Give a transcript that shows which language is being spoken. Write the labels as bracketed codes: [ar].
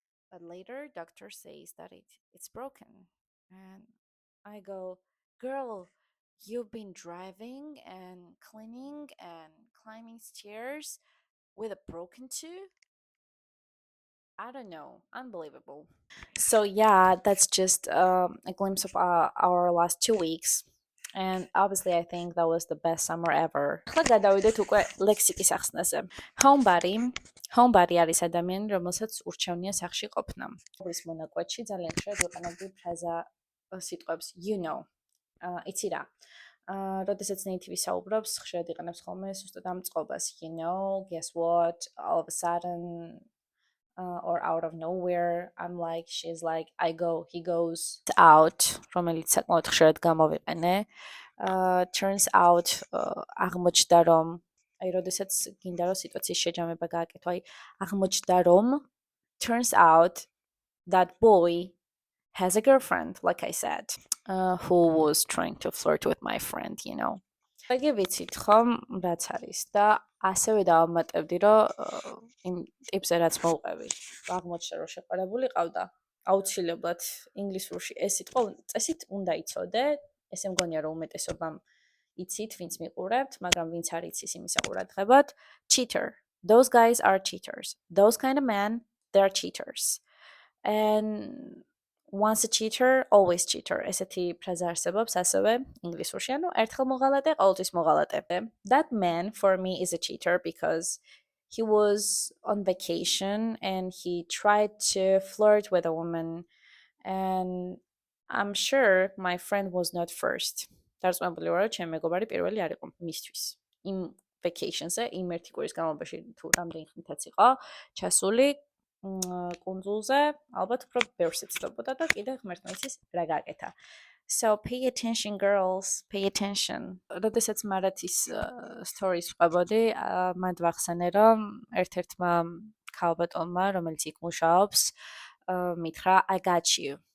[en] But later, doctor says that it's broken. And I go, girl, you've been driving and cleaning and climbing stairs with a broken tooth? I don't know. Unbelievable. So yeah, that's just a glimpse of our last 2 weeks. And obviously, I think that was the best summer ever. [ka] ახლა გადავიდეთ უკვე ლექსიკის ახსნაზე. Homebody. Homebody არის ადამიანი, რომელსაც ურჩევნია სახლში ყოფნა. ის მონაკვეთში ძალიან ხშირად ვიყენებდი ფრაზა სიტყვებს [en] you know. [ka] იცი რა. როდესაც ნეიტივი საუბრობს, ხშირად იყენებს ხოლმე ზუსტად ამ წყობას. [en] You know, guess what, all of a sudden, or out of nowhere, I'm like, she's like, I go, he goes out, [ka] რომელიც საკმაოდ ხშირად გამოვიყენე. [en] Turns out, [ka] აღმოჩნდა რომ, აი, როდესაც გინდა რომ სიტუაციის შეჯამება გააკეთო, აი, აღმოჩნდა რომ, [en] turns out that boy has a girlfriend, like I said, who was trying to flirt with my friend, [ka] იგი ვიცით ხომ რაც არის და ასევე დავამატებდი რომ იმ ტიპზე რაც მოვყევი აღმოჩნდა რომ შეყარებული ყავდა აუცილებლად ინგლისურში ეს სიტყვა წესით უნდა იცოდე ესე მგონია რომ უმეტესობამ იცით ვინც მიყურებთ მაგრამ ვინც არ იცის იმის აყურადღებად [en] cheater, those guys are cheaters, those kind of men, they're cheaters. And once a cheater, always cheater. [ka] ესეთი ფრაზა არსებობს ასევე ინგლისურში, ანუ ერთხელ მოღალატე, ყოველთვის მოღალატე. [en] That man for me is a cheater because he was on vacation and he tried to flirt with a woman and I'm sure my friend was not first. [ka] დარწმუნებული ვარ, რომ ჩემი მეგობარი პირველი არ იყო მისთვის. იმ vacation-ზე, იმ ერთი კვირის განმავლობაში თუ რამდენი ხნითაც იყო ჩასული კუნძულზე, ალბათ უფრო ბევრს ეცნობოდა და კიდე ღმერთმა იცის რა გააკეთა. [en] So pay attention girls, pay attention. [ka] როდესაც მარათის stories ვყვებოდი, მან ვახსენე რომ ერთ-ერთმა ქალბატონმა, რომელიც იქ მუშაობს, მითხრა [en] I got you.